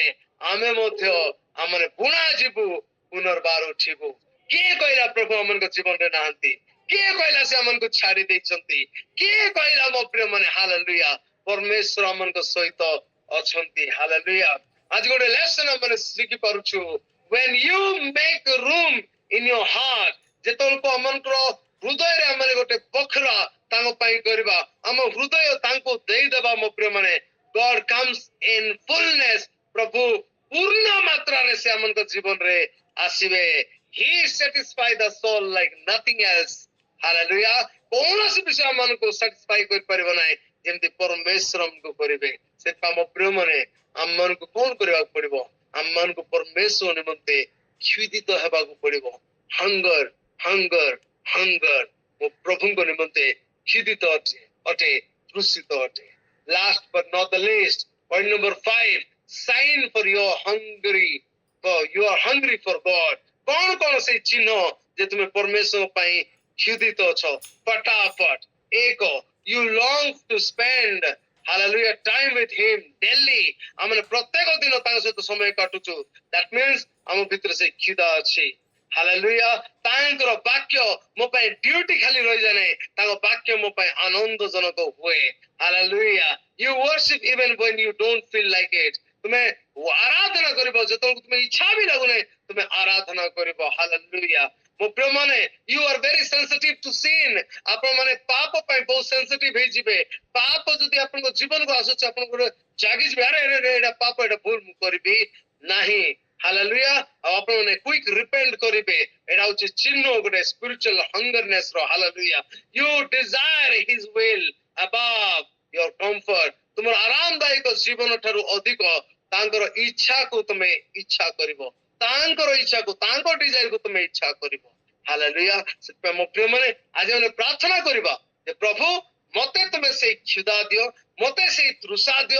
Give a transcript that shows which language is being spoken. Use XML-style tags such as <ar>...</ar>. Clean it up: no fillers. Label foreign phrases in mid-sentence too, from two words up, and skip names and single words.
<or>ଆମେ ମଧ୍ୟ ଆମେ ବୁଣା ଯିବୁ, ପୁନର୍ବାର ଉଠିବୁ। କିଏ କହିଲା ପ୍ରଭୁ ଆମଙ୍କ ଜୀବନରେ ନାହାନ୍ତି? କିଏ କହିଲା ସେ ଆମକୁ ଛାଡି ଦେଇଛନ୍ତି? କିଏ କହିଲା ମୋ ପ୍ରିୟମାନେ? ହାଲେଲୁୟା। ପରମେଶ୍ୱର ଆମଙ୍କ ସହିତ ଅଛନ୍ତି। ହାଲେଲୁୟା। ଆଜି ଗୋଟେ ଲେସନ ଆମେ ଶିଖି ପାରୁଛୁ।</or> <en>when you make room in your heart,</en> <or>ଯେତେବେଳକୁ ଆମଙ୍କର ହୃଦୟରେ ଆମେ ଗୋଟେ ବଖରା ତାଙ୍କ ପାଇଁ କରିବା, ଆମ ହୃଦୟ ତାଙ୍କୁ ଦେଇଦେବା, ମୋ ପ୍ରିୟମାନେ,</or> <en>God comes in fullness,</en> <or>ପ୍ରଭୁ ପୂର୍ଣ୍ଣ ମାତ୍ରାରେ ସେ ଆମଙ୍କ ଜୀବନରେ ଆସିବେ।</or> <en>He satisfy the soul like nothing else.</en> <or>ହାଲେଲୁୟା। କୌଣସି ବିଷୟ ଆମମାନଙ୍କୁ ସାଟିସ୍ଫାଇ କରିପାରିବ ନାହିଁ ଯେମିତି ପରମେଶ୍ୱର ଆମକୁ କରିବେ। ସେଥିପାଇଁ ମୋ ପ୍ରିୟମାନେ, ଆମମାନଙ୍କୁ କଣ କରିବାକୁ ପଡିବ? ଆମମାନଙ୍କୁ ପରମେଶ୍ୱର ନିମନ୍ତେ କ୍ଷୁଧିତ ହେବାକୁ ପଡିବ।</or> <en>hunger, hunger, hunger.</en> <or>ମୋ ପ୍ରଭୁଙ୍କ ନିମନ୍ତେ କ୍ଷୁଧିତ ଅଟେ, ତୃଷିତ ଅଟେ।</or> <en>ଲାଷ୍ଟ but not the least, point number 5, sign for your hungry, for you are hungry for God.</en> <or>କଣ କଣ ସେଇ ଚିହ୍ନ ଯେ ତୁମେ ପରମେଶ୍ୱର ପାଇଁ କ୍ଷୁଧିତ ଅଛ? ଫଟାଫଟ। 1,</or> <en>you long to spend, hallelujah, time with him daily.</en> <or>ଆମେ ପ୍ରତ୍ୟେକ ଦିନ ତାଙ୍କ ସହିତ ସମୟ କାଟୁଛୁ।</or> <en>that means</en> <or>ଆମ ଭିତରେ ସେ କ୍ଷୁଧା ଅଛି। ହାଲେଲୁୟା। ତାଙ୍କର ବାକ୍ୟ ମୋ ପାଇଁ ଡ୍ୟୁଟି ଖାଲି ରହିଯାଏ ନାହିଁ, ତାଙ୍କ ବାକ୍ୟ ମୋ ପାଇଁ ଆନନ୍ଦଜନକ ହୁଏ। ହାଲେଲୁୟା।</or> <en>you worship even when you don't feel like it.</en> <or>ତୁମେ ଆରାଧନା କରିବ ଯେତେବେଳେ ତୁମେ ଇଚ୍ଛା ବି ଲାଗୁନାହିଁ, ତୁମେ ଆରାଧନା କରିବ। ହାଲେଲୁୟା। ମୋ ପ୍ରିୟମାନେ,</or> <en>you are very sensitive to sin.</en> <or>ଆପଣମାନେ ପାପ ପାଇଁ ବହୁତ ସେନ୍ସିଟିଭ ହେଇଯିବେ। ପାପ ଯଦି ଆପଣଙ୍କ ଜୀବନକୁ ଆସୁଛି, ଆପଣଙ୍କର ଜାଗିଯିବେ, ଆରେ ଏଇଟା ପାପ, ଏଇଟା ଭୁଲ, ମୁଁ କରିବି ନାହିଁ। ହାଲେଲୁୟା। ଆଉ ଆପଣମାନେ</or> <en>quick repent</en> <or>କରିବେ। ଏଇଟା ହଉଛି ଚିହ୍ନ ଗୋଟେ</or> <en>spiritual hungerness</en> <or>ର। ହାଲେଲୁୟା।</or> <en>you desire his will above your comfort.</en> <or>ତୁମର ଆରାମଦାୟକ ଜୀବନ ଠାରୁ ଅଧିକ ତାଙ୍କର ଇଚ୍ଛାକୁ ତୁମେ ଇଚ୍ଛା କରିବ, ତାଙ୍କର ଇଚ୍ଛାକୁ, ତାଙ୍କ ଡିଜାଇରକୁ ତୁମେ ଇଚ୍ଛା କରିବ। ହାଲେଲୁୟା। ସେଥିପାଇଁ ମୋ ପ୍ରିୟମାନେ, ଆଜି ଆମେ ପ୍ରାର୍ଥନା କରିବା ଯେ ପ୍ରଭୁ, ମତେ ତୁମେ ସେଇ କ୍ଷୁଧା ଦିଅ, ମତେ ସେଇ ତୃଷା ଦିଅ।</or>